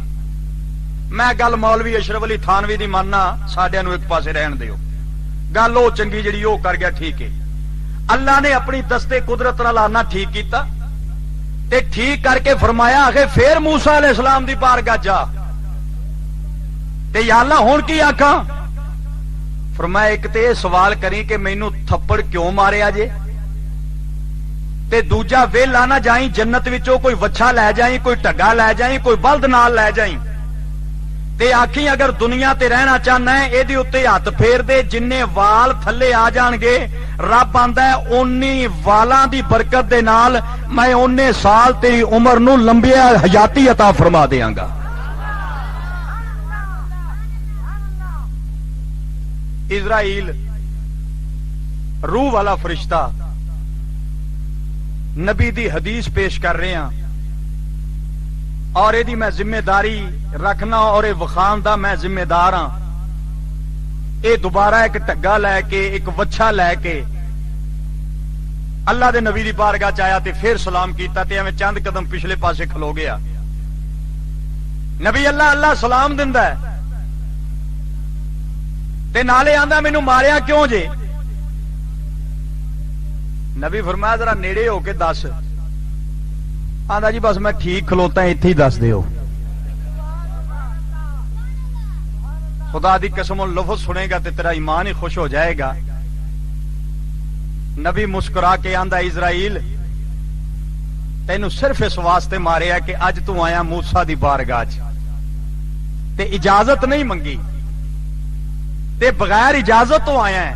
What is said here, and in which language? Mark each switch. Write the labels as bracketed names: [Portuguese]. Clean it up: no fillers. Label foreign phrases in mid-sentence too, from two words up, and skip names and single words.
[Punjabi] میں گل مولوی اشرف علی تھانوی دی ماننا, ساڈیاں نوں ایک پاسے رہن دیو, گل او چنگی جڑی او کر گیا ٹھیک ہے. اللہ نے اپنی دستے قدرت نال آنا ٹھیک کیتا تے ٹھیک کر کے فرمایا آخے پھر موسیٰ [Arabic] علیہ السلام [Punjabi] دی بارگاہ جا تے یا اللہ ہن کی آکھاں؟ فرمایا ایک تے سوال کری کہ مینوں تھپڑ کیوں ماریا جے, تے دوجا ویلا نہ جائیں جنت وچوں کوئی وچھا لے جائیں, کوئی ٹگا لے جائیں, کوئی بلد نال لے جائیں. تے آکھی اگر دنیا تے رہنا چاہنا ہے ایدی اتے ہاتھ پھیر دے، جننے وال تھلے آ جان گے رب آندا ہے اونی والاں دی برکت دے نال میں اونے سال تیری عمر نو لمبی حیاتی عطا فرما دیاں گا۔ اسرائیل روح والا فرشتہ نبی دی حدیث پیش کر رہے ہیں اور ایدی میں ذمہ داری رکھنا اور اے وخان دا میں ذمہ دار ہاں۔ اے دوبارہ ایک ٹگا لے کے ایک وچھا لے کے اللہ دے نبی دی بارگاہ چ آیا تے پھر سلام کیتا تے ایویں چند قدم پچھلے پاسے کھلو گیا۔ نبی اللہ اللہ سلام دیندا ہے تے نالے آندا مینوں ماریا کیوں جے؟ نبی فرمایا ذرا نیڑے ہو کے دس۔ آندا جی بس میں ٹھیک کھلوتا ہوں ایتھے ہی دس دیو۔ خدا دی قسم لفظ سنے گا تے تیرا ایمان ہی خوش ہو جائے گا۔ نبی مسکرا کے آندا اسرائیل تینوں صرف اس واسطے ماریا کہ اج تو آیا موسیٰ دی بارگاہ چ تے اجازت نہیں منگی تے بغیر اجازت تو آیا ہے۔